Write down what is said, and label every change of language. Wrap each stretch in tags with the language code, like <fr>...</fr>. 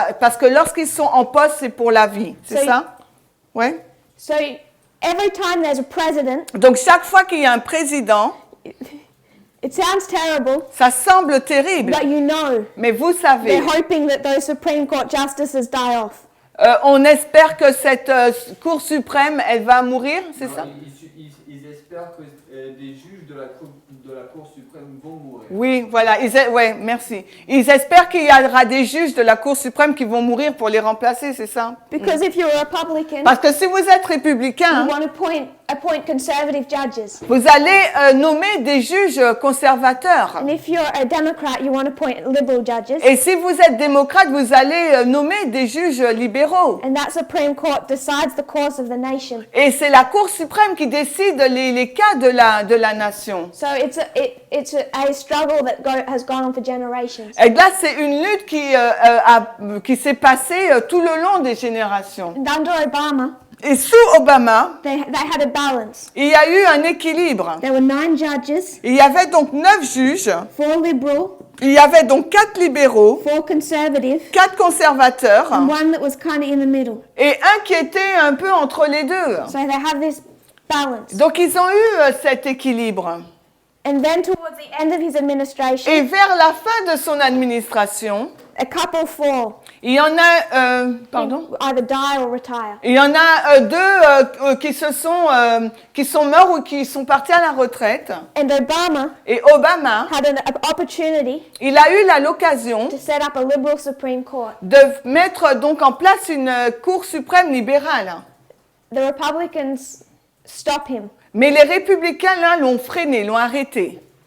<fr>Parce que lorsqu'ils sont en poste, c'est pour la vie. C'est ça? Oui.</fr> <en>So every time there's a president,</en> <fr>Donc, chaque fois qu'il y a un président,</fr> <en>it sounds terrible,</en> <fr>ça semble terrible.</fr> <en>but you know</en> <fr>Mais vous savez,</fr> <en>they're hoping that those Supreme Court justices die off.</en> <fr>on espère que cette Cour suprême, elle va mourir, c'est ça? Ils espèrent que des juges de la Cour suprême vont mourir. Oui, voilà. Ouais, merci. Ils espèrent qu'il y aura des juges de la Cour suprême qui vont mourir pour les remplacer, c'est ça?</fr> <en>Because if you're a Republican,</en> <fr>Parce que si vous êtes républicain,</fr> <en>you want to appoint conservative judges.</en> <fr>vous allez nommer des juges conservateurs.</fr> <en>And if you're a Democrat, you want to appoint liberal judges.</en> <fr>Et si vous êtes démocrate, vous allez nommer des juges libéraux.</fr> <en>And that Supreme Court decides the course of the nation.</en> <fr>Et c'est la Cour suprême qui décide les cas de la nation.</fr> <en>So it's a struggle that has gone on for generations.</en> <fr>Et là, c'est une lutte qui s'est passée tout le long des générations.</fr> <en>And under Obama,</en> <fr>Et sous Obama,</fr> <en>they had a balance.</en> <fr>il y a eu un équilibre.</fr> <en>There were 9 judges,</en> <fr>Il y avait donc 9 juges,</fr> <en>4 liberal,</en> <fr>il y avait donc 4 libéraux,</fr> <en>4 conservative,</en> <fr>4 conservateurs</fr> <en>and one that was kind of in the middle.</en> <fr>et un qui était un peu entre les deux.</fr> <en>So they have this balance.</en> <fr>Donc ils ont eu cet équilibre.</fr> <en>And then towards the end of his administration,</en> <fr>Et vers la fin de son administration,</fr> <en>a couple fall.</en> <fr>il y en a, pardon,</fr> <en>Either die or retire.</en> <fr>il y en a deux qui sont morts ou qui sont partis à la retraite.</fr> <en>And Obama</en> <fr>Et Obama,</fr> <en>had an opportunity</en> <fr>il a eu l'occasion</fr> <en>to set up a liberal Supreme Court.</en> <fr>de mettre donc en place une Cour suprême libérale.</fr> <en>The Republicans stop him.</en> <fr>Mais les républicains, là, l'ont freiné, l'ont arrêté.</fr>